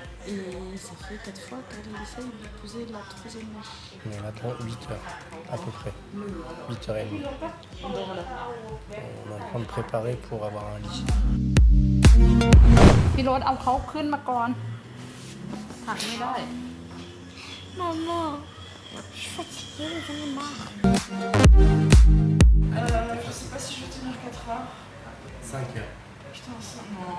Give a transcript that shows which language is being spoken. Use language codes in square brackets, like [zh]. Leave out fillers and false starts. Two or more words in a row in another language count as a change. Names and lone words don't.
[fr] Et ça fait 4 fois qu'elle essaye de poser la 3e mèche. On est là dans 8 heures, à peu près. 8h30. On est en train de préparer pour avoir un lit. [th] พี่รถเอาเขาขึ้นมาก่อนหักไม่ได้ [fr] Maman, je suis fatiguée, j'en ai marre. Je sais pas si je vais tenir 4 heures. 5 heures. Putain, ça, non.